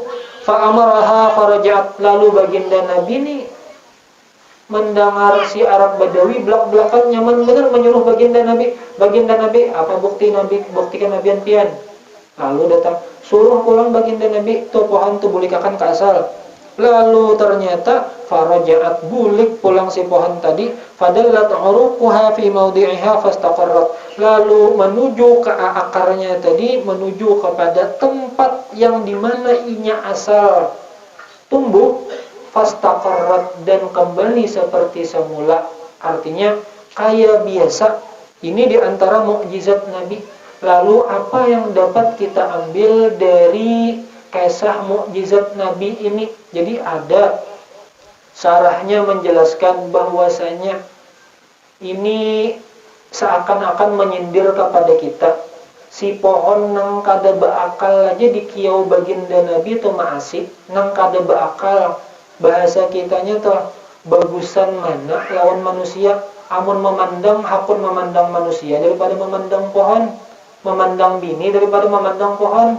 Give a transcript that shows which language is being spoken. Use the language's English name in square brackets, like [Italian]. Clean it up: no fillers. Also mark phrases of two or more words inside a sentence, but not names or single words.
[Arabic] فأمرها فرجعت, [Banjar] lalu baginda Nabi ini mendengar si Arab Badawi belak-belakan nyaman benar menyuruh baginda Nabi, apa buktikan Nabi pian. Lalu datang suruh pulang baginda Nabi, tuh pohon tuh bulikakan ke asal. Lalu ternyata farajaat, bulik pulang si pohon tadi, [Arabic] فدلت عروقها في موضعها فاستقرت, [Indonesian] lalu menuju ke akarnya tadi, menuju kepada tempat yang dimana inya asal tumbuh, fastaqarrat, dan kembali seperti semula. Artinya kayak biasa. Ini diantara mukjizat Nabi. Lalu apa yang dapat kita ambil dari kisah mukjizat Nabi ini? Jadi ada syarahnya menjelaskan bahwasanya ini seakan-akan menyindir kepada kita. [Banjar] Si pohon nang kada beakal aja dikiau baginda Nabi itu maasih, nang kada beakal. Bahasa kitanya tuh bagusan mana lawan manusia. Amun memandang, hakun memandang manusia daripada memandang pohon, memandang bini daripada memandang pohon.